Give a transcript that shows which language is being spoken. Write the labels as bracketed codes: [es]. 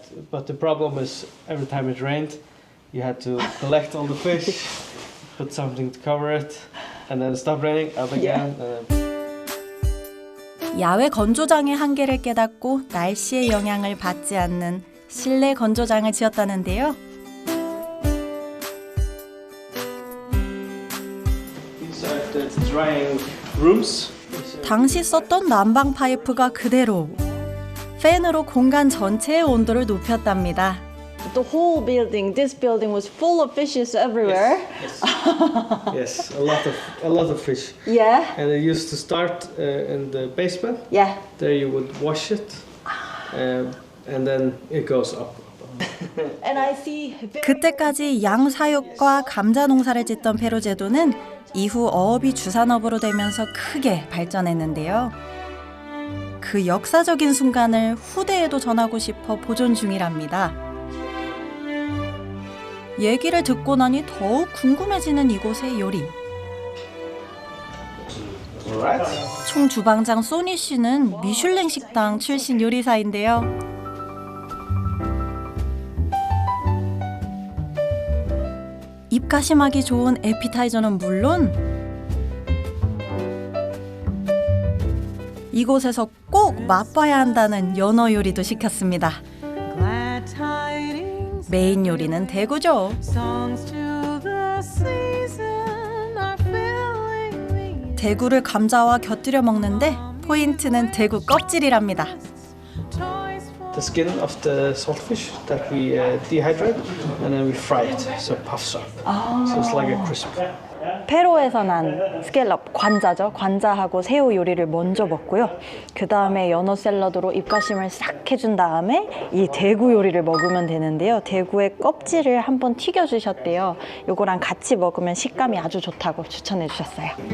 [en] But the problem is every time it rained, you had to collect all the fish, put something to cover it, and then stop raining, up again. And then... [ko] 야외 건조장의 한계를 깨닫고 날씨의 영향을 받지 않는 실내 건조장을 지었다는데요. [en] These are the drying rooms. [ko] 당시 썼던 난방 파이프가 그대로 팬으로 공간 전체의 온도를 높였답니다. [en] The whole building, this building was full of fishes everywhere. Yes, a lot of fish. Yeah. And it used to start in the basement. Yeah. There you would wash it, and then it goes up. And I see [ko] 그때까지 양사육과 감자 농사를 짓던 페로제도는 이후 어업이 주산업으로 되면서 크게 발전했는데요. 그 역사적인 순간을 후대에도 전하고 싶어 보존 중이랍니다. 얘기를 듣고 나니 더욱 궁금해지는 이곳의 요리. 총 주방장 소니 씨는 미슐랭 식당 출신 요리사인데요. 입가심하기 좋은 에피타이저는 물론 이곳에서 꼭 맛봐야 한다는 연어 요리도 시켰습니다. 메인 요리는 대구죠. 대구를 감자와 곁들여 먹는데 포인트는 대구 껍질이랍니다. [en] The skin of the saltfish that we dehydrate and then we fry it, so it puffs up. So it's like a crisp. [ko] 페로에서 난 스켈럽, 관자죠. 관자하고 새우 요리를 먼저 먹고요. 그 다음에 연어 샐러드로 입가심을 싹 해준 다음에 이 대구 요리를 먹으면 되는데요. 대구의 껍질을 한번 튀겨주셨대요. 요거랑 같이 먹으면 식감이 아주 좋다고 추천해 주셨어요.